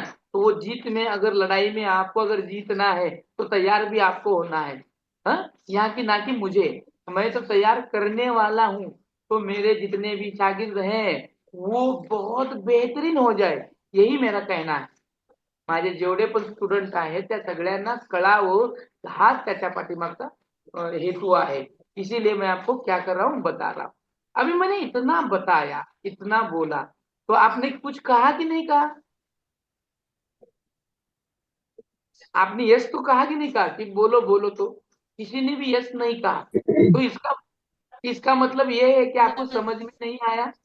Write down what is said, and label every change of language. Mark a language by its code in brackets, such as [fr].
[hi] तो वो जीत में, अगर लड़ाई में आपको अगर जीतना है तो तैयार भी आपको होना है। हाँ, यहाँ की ना कि मुझे, मैं तो तैयार करने वाला हूँ। तो मेरे जितने भी शागिर्द हैं वो बहुत बेहतरीन हो जाए, यही मेरा कहना है। [mr] माझे जेवढे पण स्टुडंट आहेत त्या सगळ्यांना कळावं, हाच त्याच्या पाठीमागचा हेतु आहे। [hi] इसीलिए मैं आपको क्या कर रहा हूँ, बता रहा हूँ। अभी मैंने इतना बताया, इतना बोला, तो आपने कुछ कहा कि नहीं कहा? आपने यस तो कहा कि नहीं कहा कि बोलो बोलो, तो किसी ने भी यस नहीं कहा। तो इसका इसका मतलब ये है कि आपको समझ में नहीं आया।